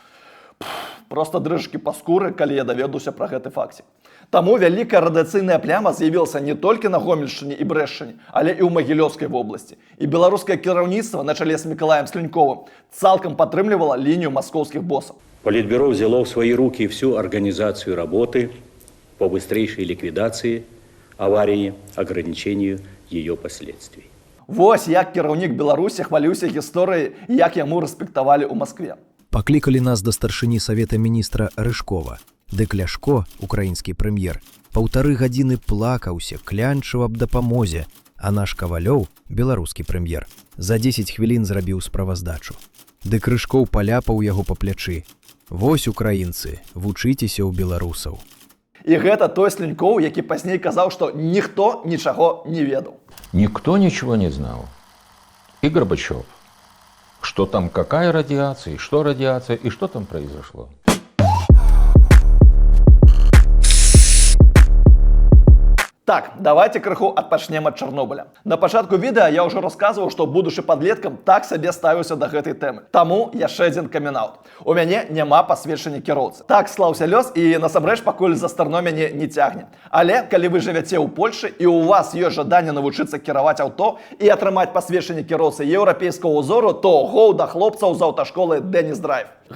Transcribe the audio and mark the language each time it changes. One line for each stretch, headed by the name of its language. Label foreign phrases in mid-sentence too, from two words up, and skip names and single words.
Belarusian: Просто дрыжкі па скуры, калі я даведаўся пра гэты факцік. Таму вялікая радыяцыйная пляма з'явілася не толькі на Гомельшчыне і Брэшчыне, але і ў Магілёўскай вобласці. І беларускае кіраўніцтва на чале з Мікалаем Слюньковым цалкам падтрымлівала лінію маскоўскіх босаў.
Russian: Политбюро взяло в свои руки всю организацию работы по быстрейшей ликвидации аварии, ограничению ее последствий.
Belarusian: Вось як кіраўнік Беларусі хваліўся гісторыяй, як яму рэспектавалі ў Маскве. Паклікалі нас да старшыні Савета міністра Рыжкова. Дык Ляшко, украінскі прэм'ер, 1,5 гадзіны плакаўся, клянчыў аб дапамозе, а наш Кавалёў, беларускі прэм'ер, за 10 хвілін зрабіў справаздачу. Дык Рыжкоў паляпаў яго па плячы. Вось, украінцы, вучыцеся ў беларусаў. І гэта той Слюнькоў, які пазней казаў, што ніхто нічаго не ведаў.
Russian: Никто ничего не знал. И Горбачев. Что там, какая радиация, что радиация и что там произошло.
Belarusian: Так, давайте крыху адпачнем ад Чарнобыля. На пачатку відэа я ўжо расказваў, што будучы падлеткам так сабе ставіўся да гэтай тэмы. Таму яшчэ адзін камін-аут. У мяне няма пасведчання кіроўцы. Так склаўся лёс, і насамрэч пакуль за старно мяне не цягне. Але калі вы жывяце ў Польшы і ў вас ёсць жаданне навучыцца кіраваць аўто і атрымаць пасведчанне кіроўцы еўрапейскага ўзору, то гоў да хлопцаў з аўташколы Дэніс Драйв.